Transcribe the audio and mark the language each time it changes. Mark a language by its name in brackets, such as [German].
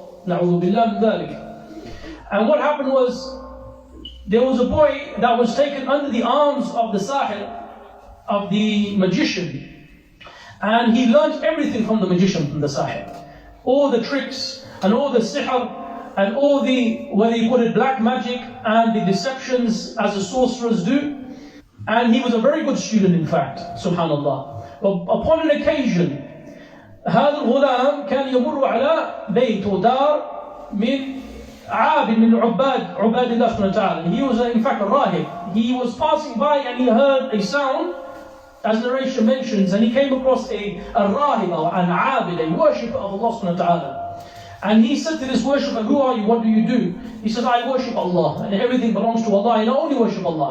[Arabic] Na'udhu billah min dhalik. [English] And what happened was, there was a boy that was taken under the arms of the sahir, of the magician. And he learned everything from the magician, from the sahir. All the tricks and all the sihr and all the, whether you put it, black magic and the deceptions as the sorcerers do. And he was a very good student, in fact, subhanallah. But upon an occasion, [Arabic] هذا الغلام كان يمر على بيت ودار من عابد من عباد الله سبحانه وتعالى. [English] He was in fact a rahib. He was passing by and he heard a sound, as narration mentions, and he came across a rahib, an abid, a worshipper of Allah subhanahu wa ta'ala. And he said to this worshipper, who are you? What do you do? He says, I worship Allah, and everything belongs to Allah. I only worship Allah.